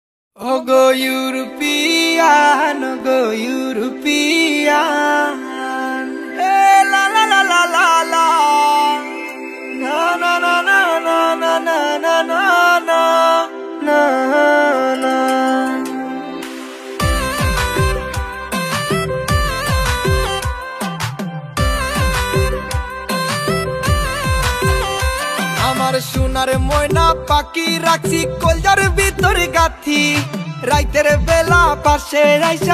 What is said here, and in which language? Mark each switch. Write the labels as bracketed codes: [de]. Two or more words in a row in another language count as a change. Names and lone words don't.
[en] Oh go European, oh go European. Hey, la la la la la la. No no no no no no no no no no no. [bn] আমার সোনার ময়না পাখি রাখছি কলজার ভিতর গাথি রাইতের বেলা পাশে রাইসা